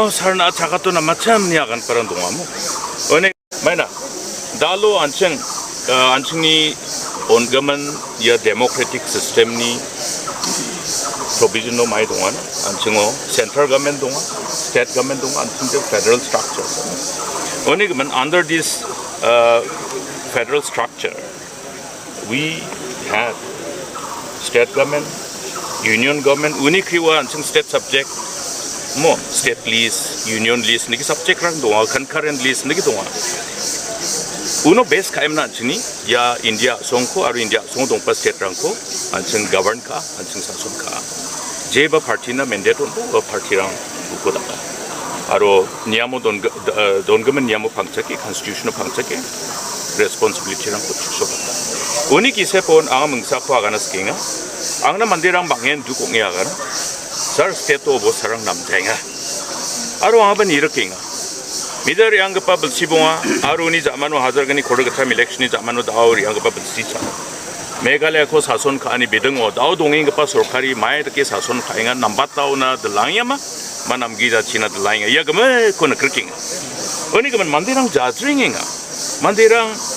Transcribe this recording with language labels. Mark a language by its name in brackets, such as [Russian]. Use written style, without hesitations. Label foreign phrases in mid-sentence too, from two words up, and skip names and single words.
[Garo] sarna chakato na macham ni akan parang dongamu one maina dalo anchingni ongaman ya [English] democratic system [Garo] ni provision no mai dongan anchingo [English] central government [Garo] donga [English] state government [Garo] donga anching [English] federal structure [Garo] one gaman [English] under this federal structure we have state government union government [Garo] unikriwa anching [English] state subject [Garo] mo [English] state list union list [Garo] niki subject rang donga [English] concurrent list [Garo] niki donga uno base kaimna chini ya India songko aru India song dongpa state rangko anching govern ka anching sasun ka jeba party na mandate on bo party rang ukoda aru niamo dongamen niamo pangchaki constitutional pangchaki responsibility rang ko chuksobata uni kise pon anga mungsa ko aganas kinga angna mandirang bangen dukongya agana sar state obo sarang namjainga aru aban irokinga midar yang gapa belsibonga aru ni zamanu hazargani khodagatha election ni zamanu dauri yang gapa belsicha meghalaya ko sason ka ani bedengo daw donging gapa sorkari mai ke sason khainga nambataw na delangya ma manamgi ja china delangya ya game ko na kriking oni gaman mandirang jadringinga mandirang